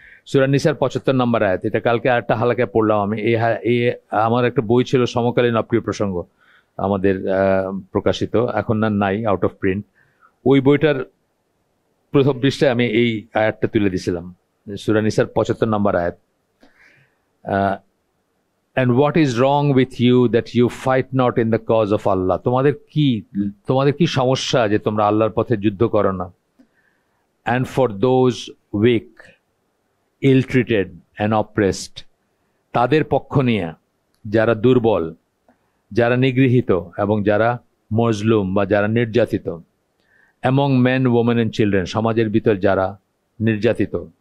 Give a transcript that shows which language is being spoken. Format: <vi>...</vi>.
<bn>সূরা নিসার 75 নম্বর আয়াত, এটা কালকে আরেকটা হালাকায় পড়লাম আমি। এই আমার একটা বই ছিল সমকালীন অপ্রিয় প্রসঙ্গ, আমাদের প্রকাশিত, এখন নাই, আউট অফ প্রিন্ট। ওই বইটার প্রথম পৃষ্ঠায় আমি এই আয়াতটা তুলে দিয়েছিলাম, সূরা নিসার 75 নম্বর আয়াত।</bn> <en>And what is wrong with you that you fight not in the cause of Allah?</en> <bn>তোমাদের কি সমস্যা যে তোমরা আল্লাহর পথে যুদ্ধ করো না?</bn> <en>And for those weak, ill-treated and oppressed,</en> <bn>তাদের পক্ষ নিয়ে, যারা দুর্বল, যারা নিগৃহীত এবং যারা মজলুম বা যারা নির্যাতিত,</bn> <en>among men, women and children,</en> <bn>সমাজের ভিতর যারা নির্যাতিত।</bn>